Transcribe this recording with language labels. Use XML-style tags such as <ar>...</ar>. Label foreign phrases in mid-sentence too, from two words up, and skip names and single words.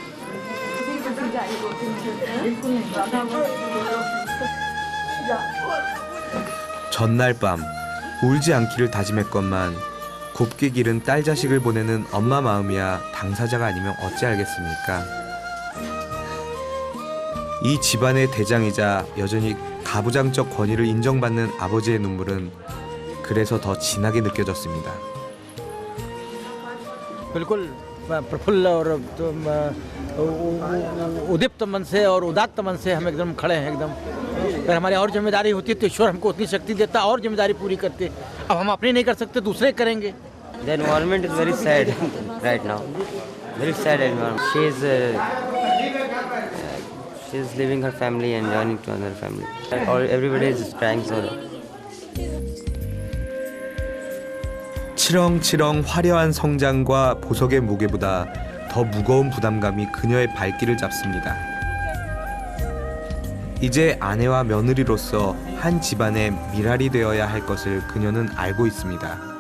<ko>전날 밤 울지 않기를 다짐했건만 곱게 기른 딸 자식을 보내는 엄마 마음이야 당사자가 아니면 어찌 알겠습니까? 이 집안의 대장이자 여전히 가부장적 권위를 인정받는 아버지의 눈물은 그래서 더 진하게 느껴졌습니다.</ko> <hi>बिल्कुल प्रफुल्ल और उदीप्त मन से और उदात्त मन से हम एकदम खड़े हैं एकदम। अगर हमारी और जिम्मेदारी होती तो ईश्वर हमको उतनी शक्ति देता और जिम्मेदारी पूरी करते। अब हम अपनी नहीं कर सकते, दूसरे करेंगे।</hi> <en>The environment is very sad right now. Very sad environment. She is leaving her family and joining to another family. Or everybody is crying so.</en> <ko>치렁치렁 화려한 성장과 보석의 무게보다 더 무거운 부담감이 그녀의 발길을 잡습니다. 이제 아내와 며느리로서 한 집안의 미랄이 되어야 할 것을 그녀는 알고 있습니다.</ko>